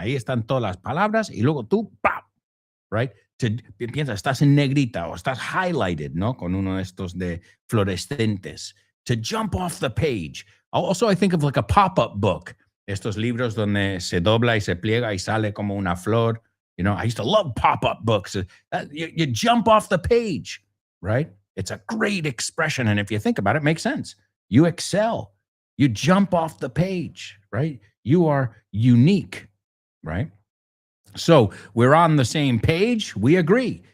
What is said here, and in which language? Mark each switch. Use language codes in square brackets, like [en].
[es] Ahí están todas las palabras y luego tú, ¡pam! Right? Piensa, estás en negrita o estás highlighted, ¿no? Con uno de estos de fluorescentes. [en] To jump off the page. Also, I think of like a pop-up book. [es] Estos libros donde se dobla y se pliega y sale como una flor. [en] You know, I used to love pop-up books. You jump off the page, right? It's a great expression. And if you think about it, it makes sense. You excel. You jump off the page, right? You are unique, right? So we're on the same page. We agree.